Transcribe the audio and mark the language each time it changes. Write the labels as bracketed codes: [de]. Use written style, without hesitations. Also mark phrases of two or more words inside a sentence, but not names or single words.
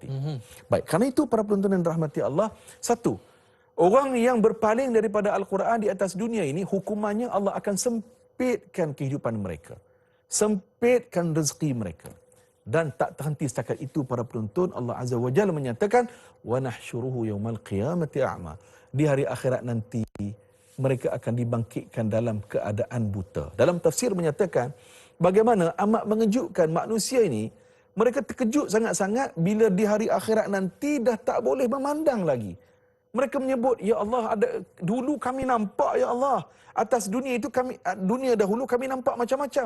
[ms] Baik, kerana itu para penonton yang dirahmati Allah, satu, orang yang berpaling daripada Al-Quran di atas dunia ini, hukumannya Allah akan sempitkan kehidupan mereka. Sempitkan rezeki mereka. Dan tak terhenti setakat itu para penonton, [ar] الله عز وجل [ms] menyatakan, [ar] ونحشره يوم القيامة أعمى. [ms] Di hari akhirat nanti mereka akan dibangkitkan dalam keadaan buta. Dalam tafsir menyatakan bagaimana amat mengejutkan manusia ini, mereka terkejut sangat-sangat bila di hari akhirat nanti dah tak boleh memandang lagi. Mereka menyebut, [ar] يا الله, [ms] dulu kami nampak, [ar] يا الله, [ms] atas dunia itu dunia dahulu kami nampak macam-macam.